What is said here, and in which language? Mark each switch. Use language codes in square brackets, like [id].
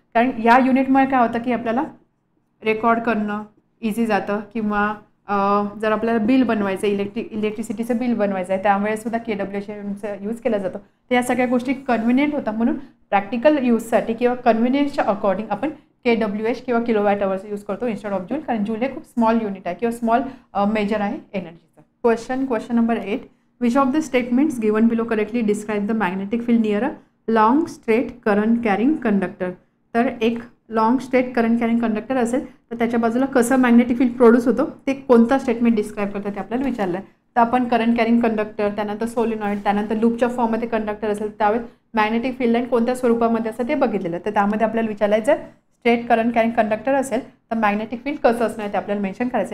[mr] कारण या युनिटमुळे काय होतं की आपल्याला रेकॉर्ड करणं इझी जातं किंवा जर आपल्याला बिल बनवायचं इलेक्ट्रिसिटीचं बिल बनवायचं आहे त्यामुळे सुद्धा kWhचा यूज केला जातो. तर या सगळ्या गोष्टी कन्व्हिनियंट होतात. म्हणून प्रॅक्टिकल यूजसाठी किंवा कन्व्हिनियन्सच्या अकॉर्डिंग आपण kWh किंवा किलोवॅट अवरचा यूज करतो [en] instead of joule, [mr] कारण जूल हे खूप स्मॉल युनिट आहे किंवा स्मॉल मेजर आहे एनर्जीचं. [en] Question number 8, which of the statements given below correctly describe the magnetic field near a long straight current carrying conductor. [mr] तर एक long straight current carrying conductor असेल तर त्याच्या बाजूला कसं मॅग्नेटिक फील्ड प्रोड्यूस होतो ते कोणता स्टेटमेंट डिस्क्राईब करतं ते आपल्याला विचारलं आहे. तर आपण करंट कॅरिंग कंडक्टर, त्यानंतर सोलिनॉइड, त्यानंतर लूपच्या फॉर्ममध्ये कंडक्टर असेल त्यावेळेस मॅग्नेटिक फील्ड लाईन कोणत्या स्वरूपामध्ये असतं ते बघितलेलं. तर त्यामध्ये आपल्याला विचारायचं स्ट्रेट करंट कॅरिंग कंडक्टर असेल तर मॅग्नेटिक फील्ड कसं असणार ते आपल्याला मेन्शन करायचं.